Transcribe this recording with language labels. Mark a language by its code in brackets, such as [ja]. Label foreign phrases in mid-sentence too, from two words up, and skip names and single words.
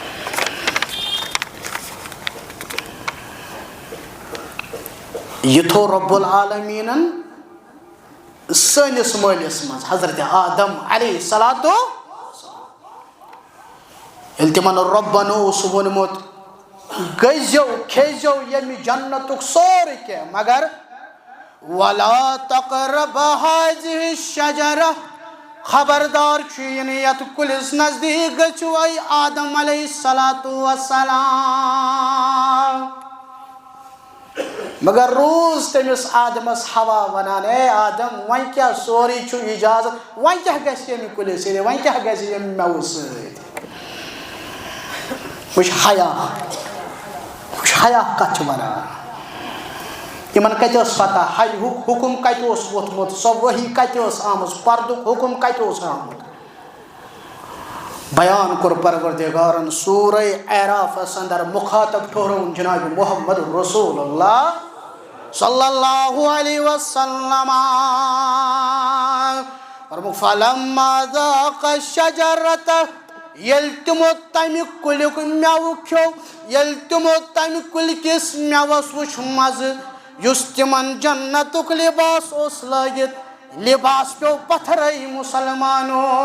[ks] یہ تھو رب العالمینن سٲنِس مٲلِس منٛز حضرت آدم [ar] علیہ الصلوۃ [ks] ییٚلہِ تِمن رۄبن اوس ووٚنمُت گٔژھِو کھیٚزیو ییٚمہِ جنتُک سورُے کینٛہہ مگر [ar] ولا تقربا هذه الشجرة [ks] خبردار چھُ یہِ نہٕ یتھ کُلِس نزدیٖک گٔژھِو اے آدم [ar] علیہ الصلوۃ والسلام [ks] مگر روز تٔمِس آدمس ہوا ونان اے آدم وۄنۍ کیٛاہ سورُے چھُ اجازت وۄنۍ کیٛاہ گژھِ ییٚمہِ کُلِس سۭتۍ وۄنۍ کیٛاہ گژھِ ییٚمہِ مٮ۪وٕ سۭتۍ وٕچھ حیا کتھ چھِ ونان یمن کتہِ ٲس پتہ حیہُک حکم کتہِ اوس ووٚتھمُت سۄ وحی کتہِ ٲس آمٕژ پردُک حکم کتہِ اوس آمُت بیان کوٚر پروردگارن سورہ اعرافس اندر مخاطب ٹھہرون جناب محمد رسول اللہ [ar] صلی اللہ علیہ وسلم فلما ذاق الشجرۃ [ks] یل تمو تمہ کلیک میوہ کھیو یل تمو تمہ کل کس میوس وچھ مزہ یس تمن جنتک لباس اوس لٲگِتھ لباس پیو پتھرے مسلمانو